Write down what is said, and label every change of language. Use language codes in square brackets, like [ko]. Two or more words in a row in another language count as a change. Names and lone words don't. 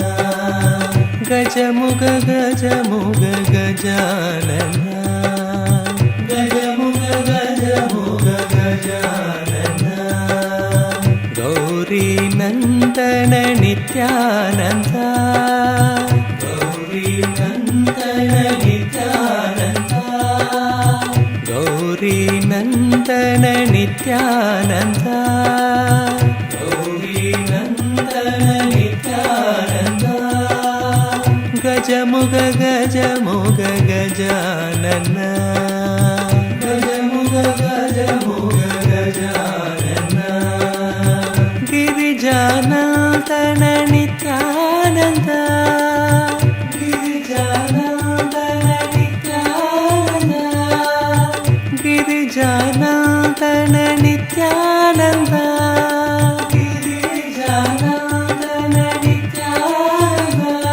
[te] గజముగ గజముగ గజానన గజముగ గజముగ గజానన గౌరీ నందన నిత్యానంద గౌరీ నందన నిత్యానంద గౌరీ నందన నిత్యానంద గౌరీ నందన నిత్యానంద [kn] ಗಜಮುಗ ಗಜಮುಗ ಗಜಾನನ ಗಜಮುಗ ಗಜಮುಗ ಗಜಾನನ ಗಿರಿಜಾನಂದನ ನಿತ್ಯಾನಂದ ಗಿರಿಜಾನಂದನ ನಿತ್ಯಾನಂದ ಗಿರಿಜಾನಂದನ ನಿತ್ಯಾನಂದ ಗಿರಿಜಾನಂದನ ನಿತ್ಯಾನಂದ